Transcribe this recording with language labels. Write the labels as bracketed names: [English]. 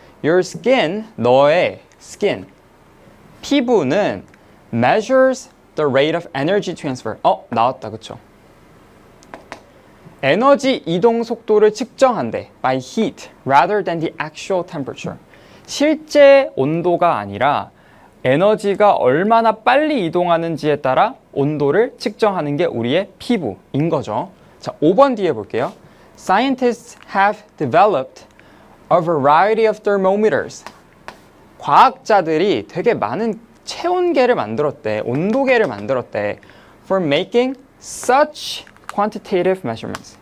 [English] Your skin, [Korean] 너의 [English] skin, [Korean] 피부는 [English] measures the rate of energy transfer. [Korean] 나왔다. 그쵸? 에너지 이동 속도를 측정한대. [English] by heat rather than the actual temperature. [Korean] 실제 온도가 아니라 에너지가 얼마나 빨리 이동하는지에 따라 온도를 측정하는 게 우리의 피부인 거죠. 자, 5번 뒤에 볼게요. [English] Scientists have developed a variety of thermometers. [Korean] 과학자들이 되게 많은 체온계를 만들었대. 온도계를 만들었대. [English] For making such quantitative measurements.